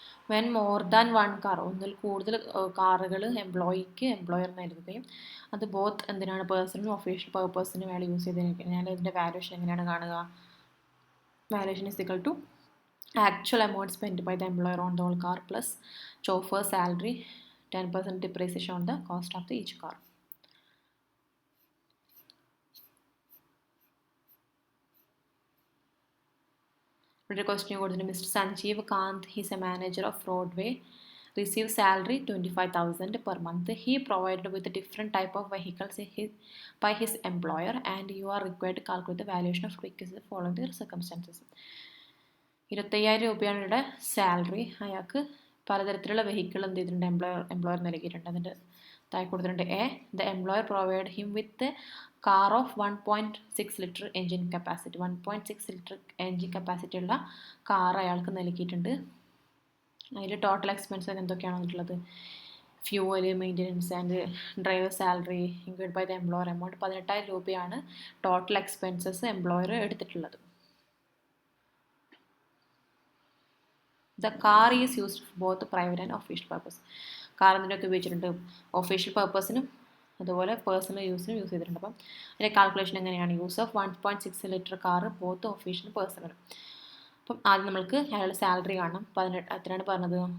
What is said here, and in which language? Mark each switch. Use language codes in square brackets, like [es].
[en] when more than one car, [ml] ഒന്നിൽ കൂടുതൽ കാറുകൾ എംപ്ലോയർ നൽകുകയും അത് ബോത്ത് എന്തിനാണ് പേഴ്സണലും ഒഫീഷ്യൽ പർപ്പസിന് വേണ്ടി യൂസ് ചെയ്തിരിക്കുന്നത്. ഇതിൻ്റെ വാല്യൂഷൻ എങ്ങനെയാണ് കാണുക? [en] Valuation is equal to actual amount spend by the employer on the whole car plus chauffeur salary 10% depreciation on the cost of the each car. Another question കൊടുത്തിട്ട് Mr. Sanjeev Kant, he is a manager of Broadway, receives salary 25,000 per month. He provided with a different type of vehicles by his employer, and you are required to calculate the valuation of vehicles following the circumstances. [ml] 25,000 രൂപയാണ് ഇവിടെ salary. അയാൾക്ക് പലതരത്തിലുള്ള vehicle എന്ത് ചെയ്തിട്ടുണ്ട്, employer നൽകിയിട്ടുണ്ട്. അതിൻ്റെ താഴെ കൊടുത്തിട്ടുണ്ട് [en] A, the employer provide him with car of 1.6 litre engine capacity. [ml] 1.6 litre engine capacity ഉള്ള കാർ അയാൾക്ക് നൽകിയിട്ടുണ്ട്. അതിൽ ടോട്ടൽ എക്സ്പെൻസ് എന്തൊക്കെയാണ് വന്നിട്ടുള്ളത്? [en] fuel, maintenance and driver salary include by the employer amount [ml] 18,000 രൂപയാണ് ടോട്ടൽ എക്സ്പെൻസസ് എംപ്ലോയർ എടുത്തിട്ടുള്ളത്. [en] The car is used for both private and official purpose. [ml] Car എന്തിനൊക്കെ ഉപയോഗിച്ചിട്ടുണ്ട്? ഒഫീഷ്യൽ പർപ്പസിനും അതുപോലെ പേഴ്സണൽ യൂസിനും യൂസ് ചെയ്തിട്ടുണ്ട്. അപ്പം അതിൻ്റെ കാൽക്കുലേഷൻ എങ്ങനെയാണ്? [en] use of 1.6 litre car both [ml] ഒഫീഷ്യലും പേഴ്സണലും. അപ്പം ആദ്യം നമ്മൾക്ക് അയാളുടെ സാലറി കാണണം. എത്രയാണ് പറഞ്ഞത്?